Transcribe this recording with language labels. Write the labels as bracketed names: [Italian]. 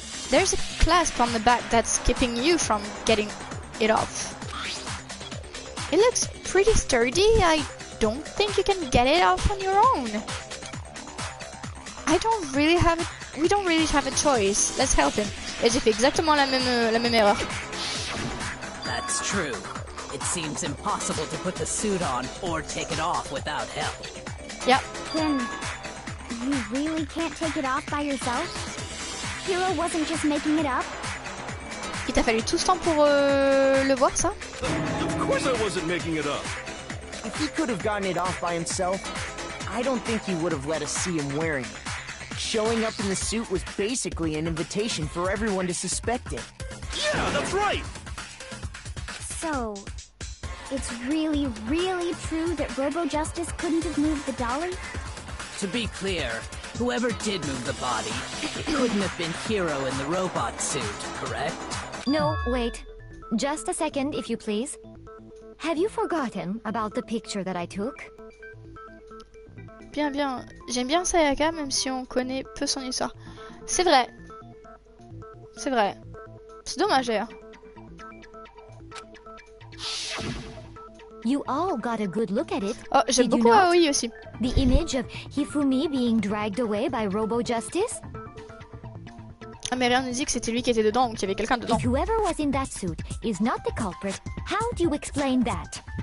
[English] There's a clasp on the back that's keeping you from getting it off. It looks pretty sturdy. I don't think you can get it off on your own. We don't really have a choice. Let's help him. [French] Et j'ai fait exactement la même erreur. [English] That's true. It seems impossible to put the suit on or take it off without help. Yep. Then you really can't take it off by yourself? Hero wasn't just making it up? [French] Il t'a fallu tout ce temps pour le voir, ça? [English] Of course I wasn't making it up. If he could have gotten it off by himself, I don't think he would have let us see him wearing it. Showing up in the suit was basically an invitation for everyone to suspect it. Yeah, that's right. So, it's really, really true that Robo-Justice couldn't have moved the dolly? To be clear, whoever did move the body, it couldn't have been Hero in the robot suit, correct? No, wait. Just a second, if you please. Have you forgotten about the picture that I took? [French] Bien, bien. J'aime bien Sayaka, même si on connaît peu son histoire. C'est vrai. C'est vrai. C'est dommage, d'ailleurs. [English] You all got a good look at it. [French] Oh, j'aime [English] Did you [French] beaucoup [English] not? [French] Aoi aussi. [English] The image of Hifumi being dragged away by Robo-Justice? [French] Ah, mais rien ne dit que c'était lui qui était dedans ou qu'il y avait quelqu'un dedans. [English] If whoever was in that suit is not the culprit, how do you explain that?